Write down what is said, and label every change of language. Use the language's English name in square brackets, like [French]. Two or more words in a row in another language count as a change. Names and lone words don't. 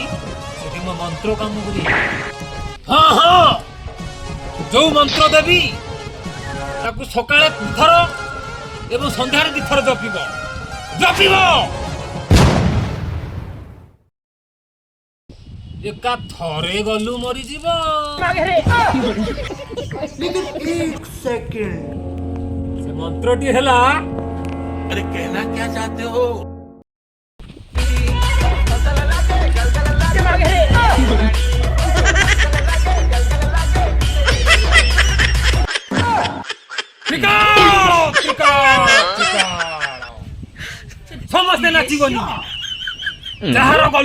[Odia] ସେଠି ମୋ ମନ୍ତ୍ର କାମ କରିବ ହଁ ହଁ ଯୋଉ ମନ୍ତ୍ର ଦେବି ତାକୁ ସକାଳେ 2 ଥର ଏବଂ ସନ୍ଧ୍ୟାରେ 2 ଥର ଜପିବ ଜପିବ ଏକା ଥରେ ଗଲୁ ମରିଯିବ ସେ ମନ୍ତ୍ରଟି ହେଲା [Hindi] अरे कहना क्या चाहते हो [Odia] ସମସ୍ତେ ନାଚିବନି ଯାହାର ଗଲୁ